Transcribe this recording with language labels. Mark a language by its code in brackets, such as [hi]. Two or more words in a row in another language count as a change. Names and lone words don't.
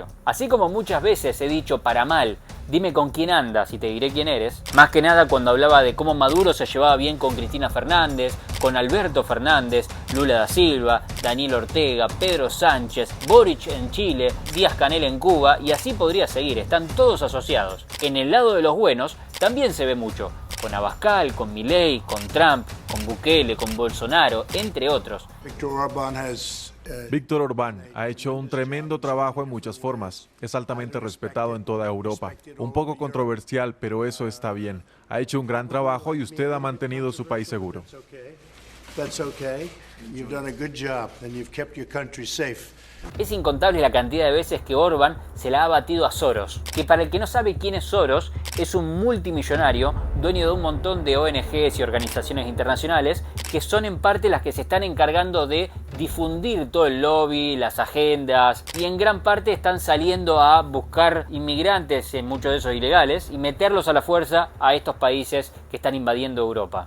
[es] Así como muchas veces he dicho para mal, dime con quién andas y te diré quién eres, más que nada cuando hablaba de cómo Maduro se llevaba bien con Cristina Fernández, con Alberto Fernández, Lula da Silva, Daniel Ortega, Pedro Sánchez, Boric en Chile, Díaz-Canel en Cuba, y así podría seguir, están todos asociados. En el lado de los buenos también se ve mucho, con Abascal, con Milei, con Trump, con Bukele, con Bolsonaro, entre otros. Viktor Orbán ha hecho un tremendo trabajo en muchas formas. Es altamente respetado en toda Europa. Un poco controversial, pero eso está bien. Ha hecho un gran trabajo y usted ha mantenido su país seguro. Es incontable la cantidad de veces que Orbán se la ha batido a Soros, que para el que no sabe quién es Soros, es un multimillonario, dueño de un montón de ONGs y organizaciones internacionales, que son en parte las que se están encargando de difundir todo el lobby, las agendas, y en gran parte están saliendo a buscar inmigrantes, en muchos de esos ilegales, y meterlos a la fuerza a estos países que están invadiendo Europa.